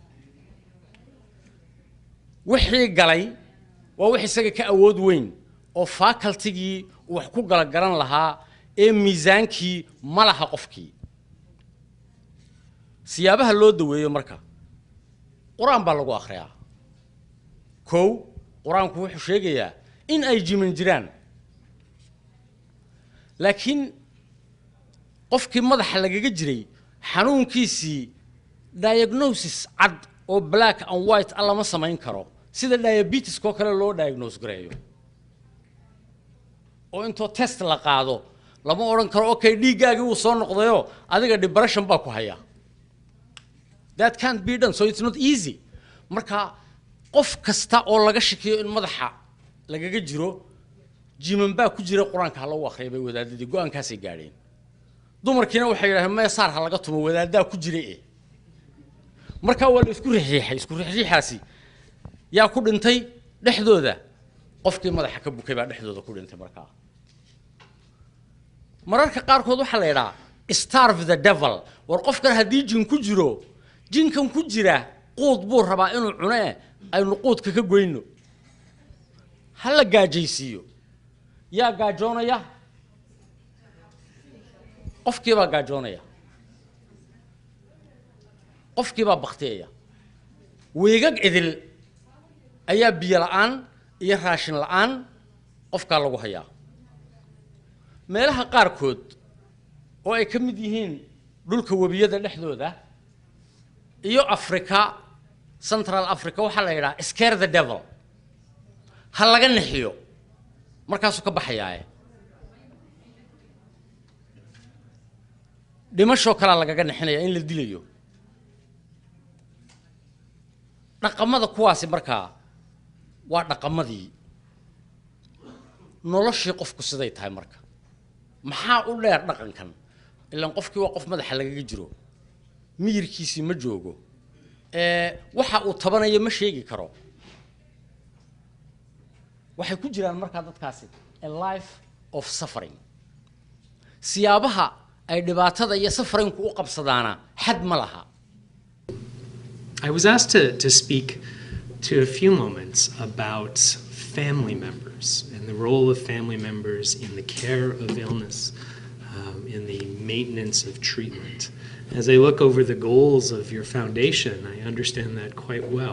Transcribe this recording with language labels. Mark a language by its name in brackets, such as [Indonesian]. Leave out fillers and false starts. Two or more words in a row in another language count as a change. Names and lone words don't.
[Somali] wixii galay waa wixii isaga ka awood weyn oo faculty-gii wax ku gala garan lahaa ee miisaankii malaha qofkii siyaabaha loo daweeyo marka quraan baa lagu akhriyaa quraanku wuxuu sheegayaa in ay jimin jiraan laakiin qofkii madaxa lagaga jiray xanuunkiisii diagnosis cad oo [English] black and white [Somali] alla ma samayn karo sida diabetes ko kale loo diagnose gareeyo oo into test la qaado lama oran karo okay dhiigaagii uu soo noqdayo adiga depression baa ku haya [English] that can't be done so it's not easy [Somali] marka qof kasta oo laga shakiyo in madaxa lagaga jiro jiman baa ku jira quraanka lagu akhriyo wadaadadii go'aankaasay gaadheen dumarkiina waxay yiraahdeen ma saar ha laga tumo wadaadaa ku jiray marka waa isku riixaasi yaa ku dhintay dhexdooda qofkii madaxa ka bukay baa dhexdooda ku dhintay mararka qaarkood waxa la yiraahdaa [English] starve the devil [Somali] war qofkan hadii jin ku jiro jinkan ku jira quud buu rabaa inuu cunee aynu quudka ka goyno ha la gaajaysiiyo yaa gaajoonaya qofkii baa gaajoonaya qofkii baa baktiyaya weegag idil ayaa biyo la'aan iyo raashin la'aan qofkaa lagu hayaa meelaha qaarkood oo ay ka mid yihiin dhulka webiyada dhexdooda iyo Africa Central Africa waxaa la yidhaha [English] scare the devil [Somali] ha laga nixiyo markaasuu ka baxayaa dhimasho kala lagaga nixinaya in la dilayo dhaqamada kuwaasi markaa waa dhaqamadii noloshii qofku siday tahay marka maxaa u dheer dhaqankan ilaan qofkii waa qof madaxa lagaga jiro miyirkiisii ma joogo waxa uu tabanayo ma sheegi karo waxay ku jiraan markaa dadkaasi [English] a life of suffering [Somali] siyaabaha ay dhibaatada iyo safrinku u qabsadaana xad ma laha. [English] I was asked to speak to a few moments about family members and the role of family members in the care of illness, in the maintenance of treatment. As I look over the goals of your foundation, I understand that quite well.